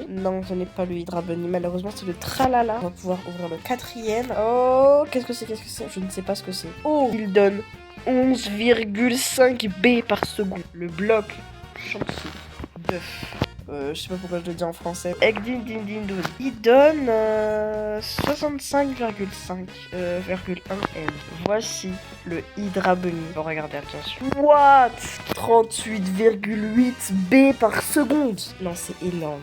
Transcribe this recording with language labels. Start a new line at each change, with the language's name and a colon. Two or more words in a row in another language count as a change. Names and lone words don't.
French: Non, ce n'est pas le
English: Hydra Bunny.
French: Malheureusement, c'est le tralala. On va pouvoir ouvrir le quatrième. Oh, qu'est-ce que c'est? Je ne sais pas ce que c'est. Oh, il donne 11,5 B par seconde. Le bloc chanceux. Bœuf. Je sais pas pourquoi je le dis en français. Egg din din din dun. Il donne 65,1 M. Voici le
English: Hydra Bunny.
French: Bon, regardez, attention. What? 38,8 B par seconde. Non, c'est énorme.